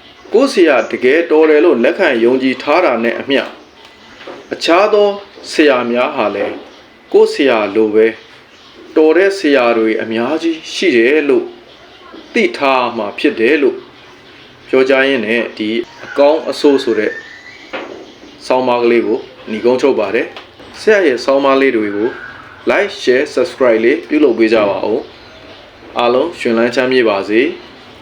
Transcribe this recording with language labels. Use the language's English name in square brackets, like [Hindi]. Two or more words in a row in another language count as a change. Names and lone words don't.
[Burmese] ကိုယ်ဆရာတကယ်တော်တယ်လို့လက်ခံယုံကြည်ထားတာနဲ့အမျှအခြားသောဆရာများဟာလည်းကိုယ်ဆရာလိုပဲတော်တဲ့ဆရာတွေအများကြီးရှိတယ်လို့သိထားမှာဖြစ်တယ်လို့ပြောကြရင်းနဲ့ဒီအကောင်းအဆိုးဆိုတဲ့ဆောင်းပါးကလေးကိုညီကုန်းချုပ်ပါတယ်ဆရာရဲ့ဆောင်းပါးလေးတွေကို [English] like share subscribe [Burmese] လေးပြုလုပ်ပေးကြပါဦးအားလုံးရှင်လန်းချမ်းမြေ့ပါစေ